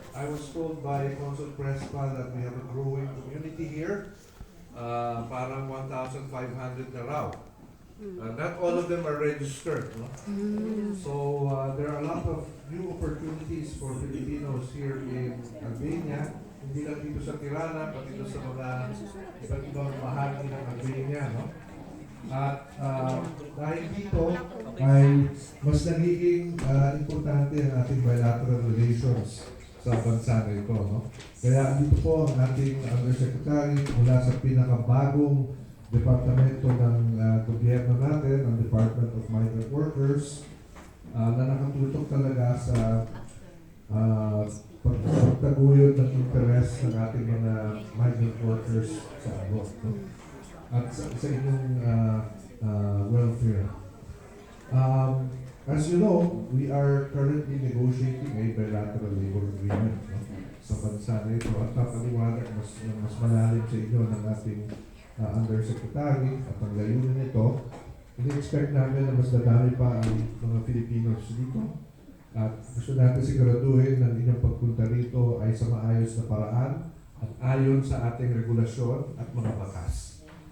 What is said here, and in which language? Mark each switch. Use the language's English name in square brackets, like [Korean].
[English] was told by Consul Crespa that we have a growing community here. [Filipino] Parang 1,500 na raw. [English] Not all of them are registered. No? So there are a lot of new opportunities for Filipinos here in Albania. [Filipino] Hindi lang dito sa Tirana, pati dito sa mga iba't ibang bahagi ng Albania. No? At dahil dito ay mas nagiging importante ang ating bilateral relations sa bansa na ito. No? Kaya dito po ang ating undersecretary mula sa pinakabagong departamento ng gobyerno natin, ang Department of Migrant Workers, na nakatutok talaga sa pagtaguyod ng interes ng ating mga migrant workers sa abroad. No? At sa inyong welfare. [English] As you know, we are currently negotiating a bilateral labor agreement, no? [Filipino] Sa bansa na ito. At papaliwanag mas malalim sa inyo ng ating undersecretary at ang layunin nito. Ini-expect namin na mas dadami pa ang mga Filipinos dito. At gusto natin siguraduhin na inyong pagpunta rito ay sa maayos na paraan at ayon sa ating regulasyon at mga batas.